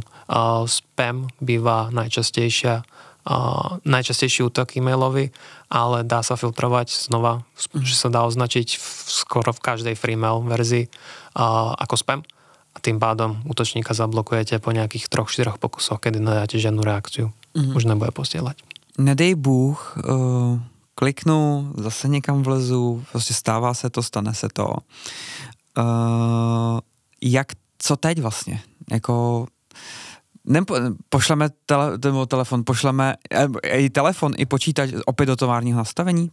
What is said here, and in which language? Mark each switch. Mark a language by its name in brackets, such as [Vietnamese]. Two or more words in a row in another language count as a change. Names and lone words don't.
[Slovak] Spam býva najčastejší útok e-mailový, ale dá sa filtrovať znova, že sa dá označiť skoro v každej [English] free mail [Slovak] verzii ako spam. A tým pádom útočníka zablokujete po nejakých 3-4 pokusoch, kedy nedáte žiadnu reakciu. Už nebude posílať. [Czech] Nedej Bůh, kliknu, zase někam vlezu, prostě stává se to, stane se to. Co teď vlastně? Jako pošleme telefon, pošleme i telefon, i počítač opět do továrního nastavení?